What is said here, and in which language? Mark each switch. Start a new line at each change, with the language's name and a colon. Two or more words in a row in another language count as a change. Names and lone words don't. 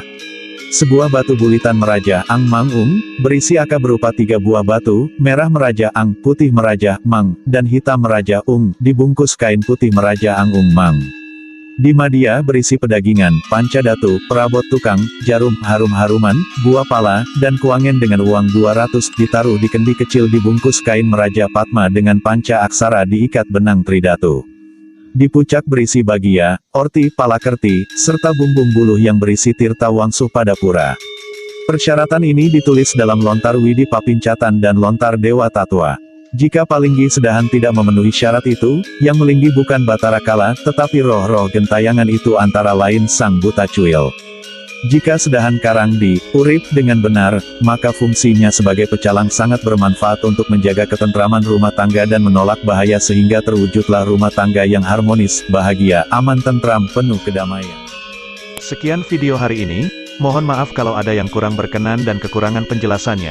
Indonesian: Sebuah batu bulitan meraja Ang Mang Ung, berisi aka berupa 3 buah batu, merah meraja Ang, putih meraja Mang, dan hitam meraja Ung, dibungkus kain putih meraja Ang Ung Mang. Di Madia berisi pedagingan, pancadatu, perabot tukang, jarum, harum-haruman, buah pala, dan kuangen dengan uang 200 ditaruh di kendi kecil dibungkus kain meraja Padma dengan panca aksara diikat benang tridatu. Di pucak berisi bagia, orti, palakerti, serta bumbung buluh yang berisi tirta wangsuh pada pura. Persyaratan ini ditulis dalam lontar Widi Papincatan dan lontar Dewa Tatwa. Jika Palinggi sedahan tidak memenuhi syarat itu, yang melinggi bukan Batara Kala, tetapi roh-roh gentayangan itu antara lain Sang Buta Cuil. Jika sedahan karang diurip dengan benar, maka fungsinya sebagai pecalang sangat bermanfaat untuk menjaga ketentraman rumah tangga dan menolak bahaya sehingga terwujudlah rumah tangga yang harmonis, bahagia, aman tentram, penuh kedamaian. Sekian video hari ini, mohon maaf kalau ada yang kurang berkenan dan kekurangan penjelasannya.